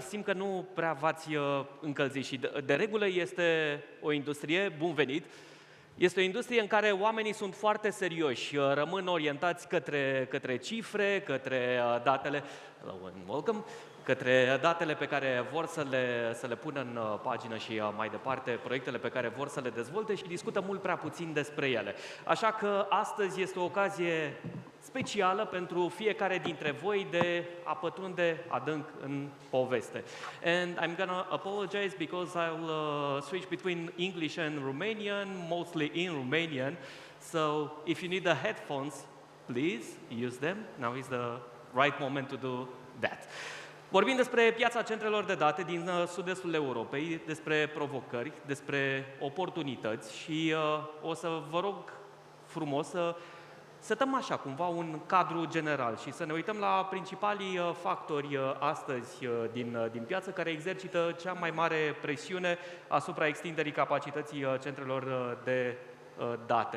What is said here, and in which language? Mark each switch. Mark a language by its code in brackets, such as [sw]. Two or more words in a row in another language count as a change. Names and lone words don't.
[ro] Simt că nu prea v-ați încălzit și de regulă este o industrie, bun venit, este o industrie în care oamenii sunt foarte serioși, rămân orientați către cifre, către datele, welcome, către datele pe care vor să le pună în pagină și mai departe, proiectele pe care vor să le dezvolte și discută mult prea puțin despre ele. Așa că astăzi este o ocazie specială pentru fiecare dintre voi de a pătrunde adânc în poveste. [en] And I'm gonna apologize because I'll switch between English and Romanian, mostly in Romanian. So if you need the headphones, please use them. Now is the right moment to do that. [ro] Vorbim despre piața centrelor de date din sud-estul Europei, despre provocări, despre oportunități și o să vă rog frumos să setăm așa cumva un cadru general și să ne uităm la principalii factori astăzi din piață care exercită cea mai mare presiune asupra extinderii capacității centrelor de date.